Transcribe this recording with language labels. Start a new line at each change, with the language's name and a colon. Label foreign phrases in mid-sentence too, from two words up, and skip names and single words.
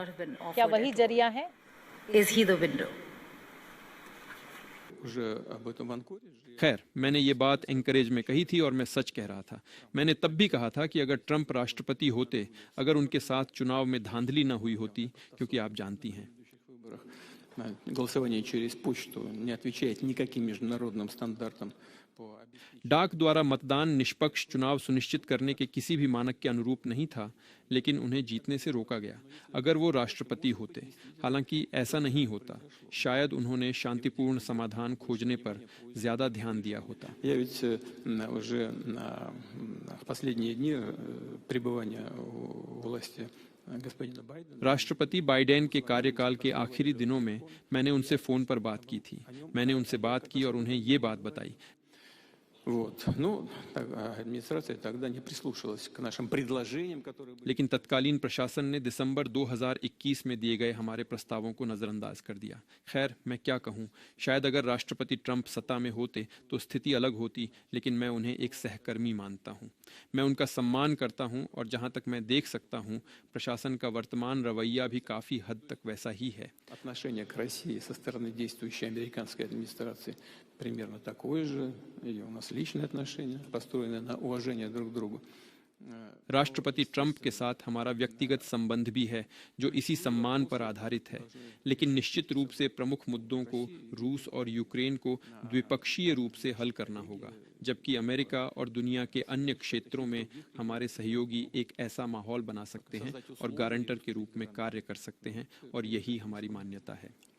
Hindi: क्या वही जरिया है? खैर, मैंने ये बात एंकरेज में कही थी और मैं सच कह रहा था। मैंने तब भी कहा था कि अगर ट्रंप राष्ट्रपति होते, अगर उनके साथ चुनाव में धांधली न हुई होती, क्योंकि आप जानती हैं
Russian: голосование через почту не отвечает никаким международным стандартам.
Hindi: डाक द्वारा मतदान निष्पक्ष चुनाव सुनिश्चित करने के किसी भी मानक के अनुरूप नहीं था, लेकिन उन्हें जीतने से रोका गया अगर वो राष्ट्रपति होते। हालांकि ऐसा नहीं होता। शायद उन्होंने शांतिपूर्ण समाधान खोजने पर ज्यादा ध्यान दिया होता।
Russian: Я ведь уже в последние дни пребывания у власти
Hindi: राष्ट्रपति बाइडेन के कार्यकाल के आखिरी दिनों में मैंने उनसे फोन पर बात की थी। मैंने उनसे बात की और उन्हें ये बात बताई।
Russian: администрация тогда не прислушалась к нашим предложениям, которые были.
Hindi: लेकिन तत्कालीन प्रशासन ने दिसंबर 2021 में दिए गए हमारे प्रस्तावों को नजरअंदाज कर दिया। खैर, मैं क्या कहूँ, शायद अगर राष्ट्रपति ट्रंप सत्ता में होते तो स्थिति अलग होती, लेकिन मैं उन्हें एक सहकर्मी मानता हूँ। मैं उनका सम्मान करता हूँ और जहाँ तक मैं देख सकता हूँ, प्रशासन का वर्तमान रवैया भी काफी हद तक वैसा ही है।
Russian: Отношение к России со стороны действующей американской администрации примерно такое же, и у нас личные отношения, построенные на уважении друг к другу.
Hindi: राष्ट्रपति ट्रंप के साथ हमारा व्यक्तिगत संबंध भी है जो इसी सम्मान पर आधारित है, लेकिन निश्चित रूप से प्रमुख मुद्दों को रूस और यूक्रेन को द्विपक्षीय रूप से हल करना होगा, जबकि अमेरिका और दुनिया के अन्य क्षेत्रों में हमारे सहयोगी एक ऐसा माहौल बना सकते हैं और गारंटर के रूप में कार्य कर सकते हैं, और यही हमारी मान्यता है।